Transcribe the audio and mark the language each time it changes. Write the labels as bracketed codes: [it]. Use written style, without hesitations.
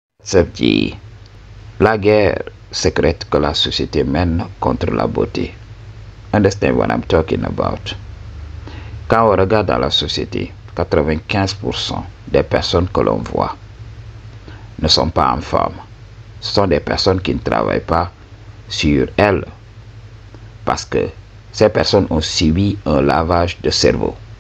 [fr] Ça dit la guerre secrète que la société mène contre la beauté. [en] Understand what I'm talking about? [fr] Quand on regarde dans la société, 95% des personnes que l'on voit ne sont pas en forme. Ce sont des personnes qui ne travaillent pas sur elles parce que ces personnes ont subi un lavage de cerveau.